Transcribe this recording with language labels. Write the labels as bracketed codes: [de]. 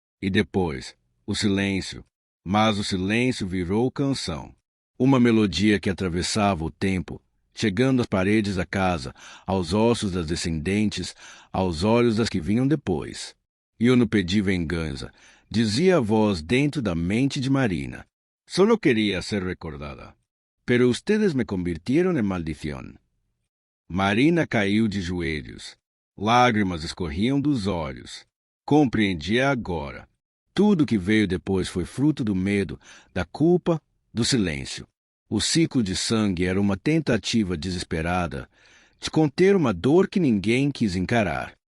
[pt] E depois, o silêncio. Mas o silêncio virou canção. Uma melodia que atravessava o tempo, chegando às paredes da casa, aos ossos das descendentes, aos olhos das que vinham depois. Eu não pedi vingança, dizia a voz dentro da mente de Marina. [es] Solo quería ser recordada. Pero ustedes me convirtieron en maldición. [pt] Marina caiu de joelhos. Lágrimas escorriam dos olhos. Compreendia agora. Tudo que veio depois foi fruto do medo, da culpa, do silêncio. O ciclo de sangue era uma tentativa desesperada de conter uma dor que ninguém quis encarar.